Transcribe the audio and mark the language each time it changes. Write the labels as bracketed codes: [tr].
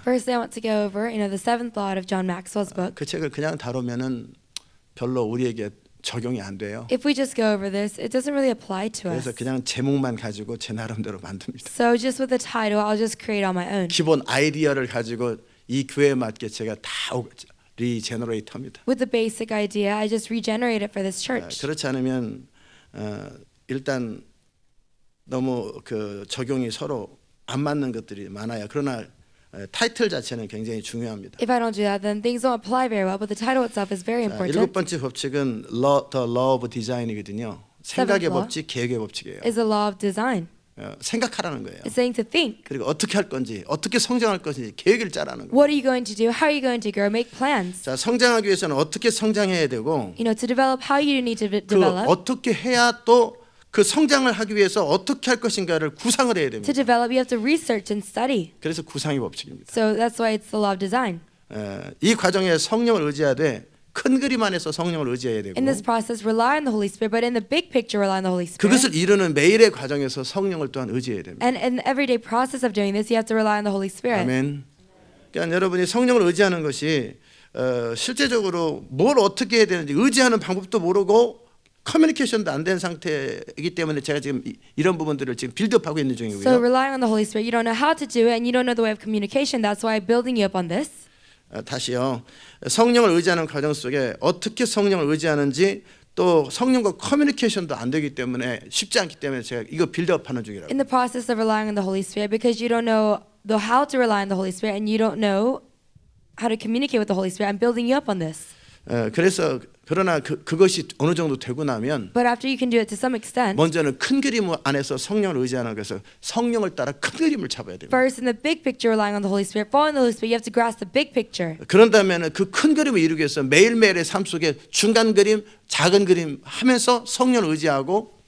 [en] First, I want to go over, the seventh law of John Maxwell's book. [ko] 그 책을 그냥 다루면은 별로 우리에게 적용이 안 돼요. [en] If we just go over this, it doesn't really apply to us. [ko] 그래서 그냥 제목만 가지고 제 나름대로 만듭니다. [en] So just with the title, I'll just create on my own. [ko] 기본 아이디어를 가지고 이 교회에 맞게 제가 다 리제너레이트합니다. [en] With the basic idea, I just regenerate it for this church. [ko] 그렇지 않으면 일단 너무 적용이 서로 안 맞는 것들이 많아요. 그러나 타이틀 자체는 굉장히 중요합니다. [en] If I don't do that, then things don't apply very well. But the title itself is very [ko] 자, [en] important. [ko] 7번째 법칙은 [en] the law of design [ko] 이거든요. 생각의 [en] law [ko] 법칙, 계획의 법칙이에요. [en] Is the law of design. [ko] 생각하라는 거예요. [en] It's saying to think. [ko] 그리고 어떻게 할 건지, 어떻게 성장할 건지 계획을 짜라는 거예요. [en] What are you going to do? How are you going to grow? Make plans. [ko] 자, 성장하기 위해서는 어떻게 성장해야 되고 [en] To develop how you need to [ko] 그 [en] develop. [ko] 어떻게 해야 또 그 성장을 하기 위해서 어떻게 할 것인가를 구상을 해야 됩니다. [en] To develop, you have to research and study. [ko] 그래서 구상의 법칙입니다. [en] So that's why it's the law of design. [ko] 이 과정에 성령을 의지하되 큰 그림 안에서 성령을 의지해야 되고 [en] In this process, rely on the Holy Spirit, but in the big picture, rely on the Holy Spirit. [ko] 그것을 이루는 매일의 과정에서 성령을 또한 의지해야 됩니다. [en] And in the everyday process of doing this, you have to rely on the Holy Spirit. [ko] 아멘. 그러니까 여러분이 성령을 의지하는 것이 실제적으로 뭘 어떻게 해야 되는지 의지하는 방법도 모르고 커뮤니케이션도 안 된 상태이기 때문에 제가 지금 이런 부분들을 지금 빌드업하고 있는 [en] So [ko] 중이고요. [en] relying on the Holy Spirit, you don't know how to do it, and you don't know the way of communication. That's why I'm building you up on this. [ko] 다시요. 성령을 의지하는 과정 속에 어떻게 성령을 의지하는지 또 성령과 커뮤니케이션도 안 되기 때문에 쉽지 않기 때문에 제가 이거 빌드업하는 중이라고. [en] In the process of relying on the Holy Spirit, because you don't know the how to rely on the Holy Spirit, and you don't know how to communicate with the Holy Spirit, I'm building you up on this. [ko] 그래서 그러나 그것이 어느 정도 되고 나면 [en] But after you can do it to some extent, [ko] 먼저는 큰 그림 안에서 성령을 의지하는 것에서 성령을 따라 큰 그림을 잡아야 됩니다. [en] first in the big picture, relying on the Holy Spirit, following the Holy Spirit, you have to grasp the big picture. [ko] 그런다면 그 큰 그림을 이루기 위해서 매일매일의 삶 속에 중간 그림, 작은 그림 하면서 성령을 의지하고